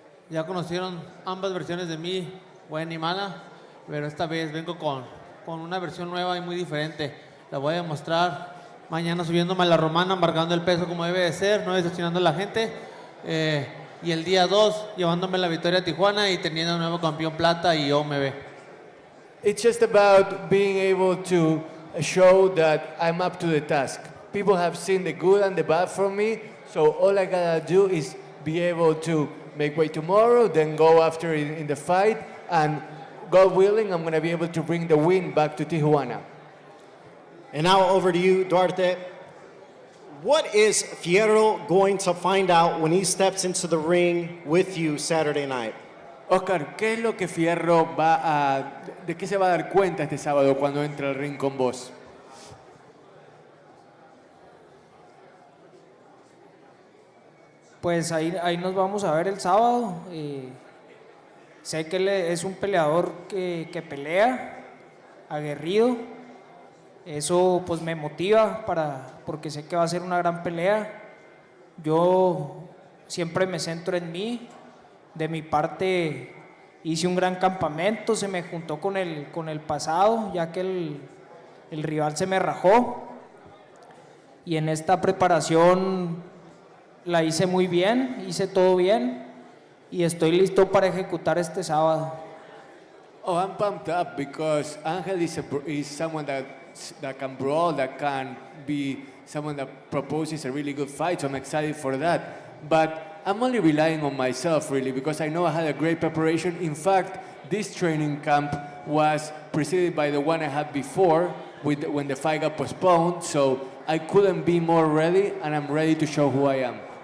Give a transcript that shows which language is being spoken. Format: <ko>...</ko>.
<es>Ya conocieron ambas versiones de mí, buena y mala, pero esta vez vengo con una versión nueva y muy diferente. La voy a demostrar mañana subiéndome a la romana, embarcando el peso como debe de ser, no decepcionando a la gente. Y el día 2 llevándome la victoria a Tijuana y teniendo un nuevo campeón plata y OMB.</es> <en>It's just about being able to show that I'm up to the task. People have seen the good and the bad from me, so all I gotta do is be able to make weight tomorrow, then go after in the fight, and God willing, I'm gonna be able to bring the win back to Tijuana. And now over to you, Duarte. What is Fierro going to find out when he steps into the ring with you Saturday night?</en> <es>Oscar, ¿qué es lo que Fierro de qué se va a dar cuenta este sábado cuando entre al ring con vos? Pues ahí nos vamos a ver el sábado. Sé que él es un peleador que pelea, aguerrido. Eso pues me motiva porque sé que va a ser una gran pelea. Yo siempre me centro en mí. De mi parte hice un gran campamento, se me juntó con el pasado, ya que el rival se me rajó. Y en esta preparación la hice muy bien, hice todo bien y estoy listo para ejecutar este sábado.</es> <en>Oh, I'm pumped up because Angel is someone that can brawl, that can be someone that proposes a really good fight, so I'm excited for that. But I'm only relying on myself, really, because I know I had a great preparation. In fact, this training camp was preceded by the one I had before when the fight got postponed, so I couldn't be more ready, and I'm ready to show who I am.</en>